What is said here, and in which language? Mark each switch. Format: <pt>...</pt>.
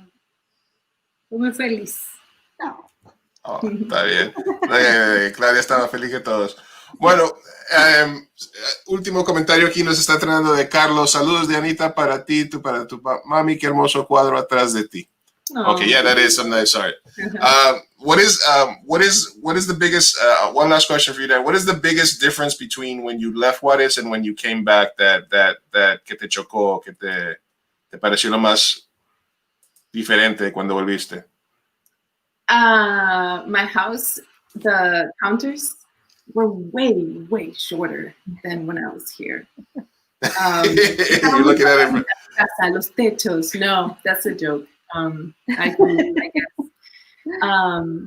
<es>Estoy muy feliz. Oh, está bien. Claudia estaba feliz que todos. Bueno, último comentario aquí nos está tratando de Carlos. Saludos de Anita para ti, para tu mami. Qué hermoso cuadro atrás de ti. Oh.</es> <en>Okay, yeah, that is some nice art. What is the biggest? One last question for you, Dad. What is the biggest difference between when you left Juárez and when you came back?</en> <es>That que te chocó, que te pareció lo más diferente cuando volviste?</es> <en>My house, the counters were way shorter than when I was here. You're looking at it.</en> <es>Los techos.</es> <en>No, that's a joke. I guess.</en>